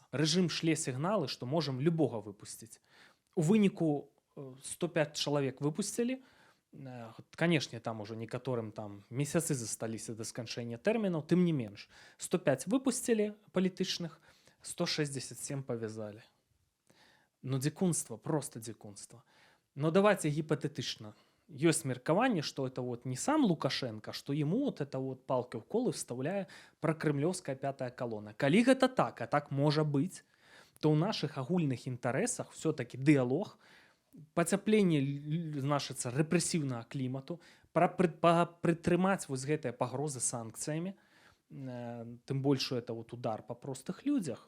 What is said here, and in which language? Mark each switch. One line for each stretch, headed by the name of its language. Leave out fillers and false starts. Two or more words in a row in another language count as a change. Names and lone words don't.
Belarusian: Рэжым шле сігналы, што можам любога выпусціць. У выніку 105 чалавек выпусцілі. Канешне, там ужо некаторым там месяцы засталіся да сканчэння тэрмінаў, тым не менш. 105 выпусцілі палітычных, 167 павязалі. Ну, дзікунства, просто дзікунства. Но давайте гіпатетычна.
Russian: Есть меркаванне, что это вот не сам Лукашенко, что ему вот это вот палки в колы вставляе прокремлёвская пятая колонна.
Belarusian: Калі гэта так, а так можа быць, то ў наших агульных інтарэсах все-таки дыялог, пацяпленне, значыцца, рэпрэсіўнага клімату, прытрымаць вось гэтыя пагрозы санкцыямі, тым больш,
Russian: это вот удар по простых
Belarusian: людзях.